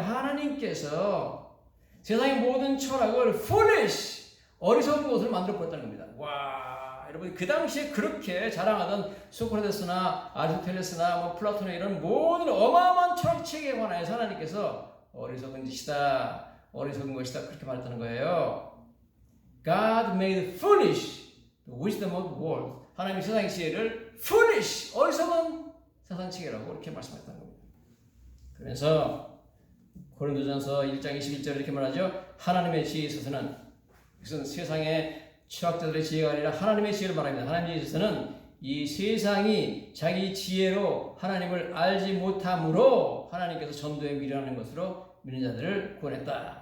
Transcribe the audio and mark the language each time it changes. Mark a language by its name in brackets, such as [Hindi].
[Korean] 하나님께서 세상의 모든 철학을 foolish, 어리석은 것을 만들어 버렸다는 겁니다. 와, 여러분 그 당시에 그렇게 자랑하던 소크라테스나 아리스토텔레스나 플라톤의 이런 모든 어마어마한 철학체계에 관하여서 하나님께서 어리석은 것이다 그렇게 말했다는 거예요. [English] God made foolish the wisdom of the world. [Korean] 하나님이 세상의 지혜를 foolish, 어리석은 세상체계라고 이렇게 말씀했다는 겁니다. 그러면서 고린도전서 1장 21절 이렇게 말하죠. 하나님의 지혜에 있어서는, 이것은 세상의 철학자들의 지혜가 아니라 하나님의 지혜를 말합니다. 하나님의 지혜에 있어서는 이 세상이 자기 지혜로 하나님을 알지 못함으로 하나님께서 전도에 미련하는 것으로 믿는 자들을 구원했다.